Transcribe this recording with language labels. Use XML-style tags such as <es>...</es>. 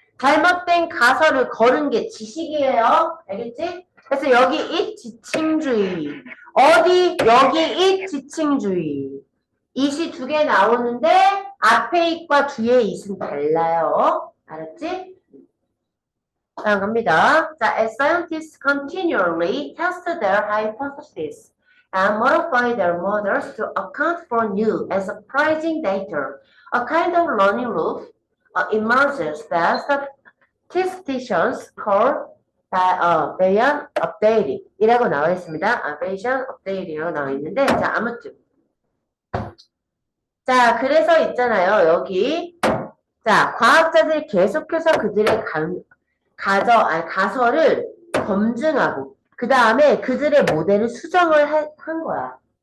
<ko>잘못된 가설을 거는 게 지식이에요. 알겠지? 그래서 여기 이 지칭주의. 어디? 여기 이 지칭주의. it이 두 개 나오는데 앞에 it과 뒤에 it은 달라요. 알았지? 다음 갑니다.</ko> <en>자, as scientists continually test their hypotheses and modify their models to account for new and surprising data, a kind of learning loop emerges that statisticians call Bayesian updating</en> <ko>이라고 나와 있습니다. Bayesian updating이라고 나와 있는데, 자, 아무튼. 자, 그래서 있잖아요. 여기. 자, 과학자들이 계속해서 그들의 가설을 검증하고, 그 다음에 그들의 모델을 수정을 한 거야.</ko>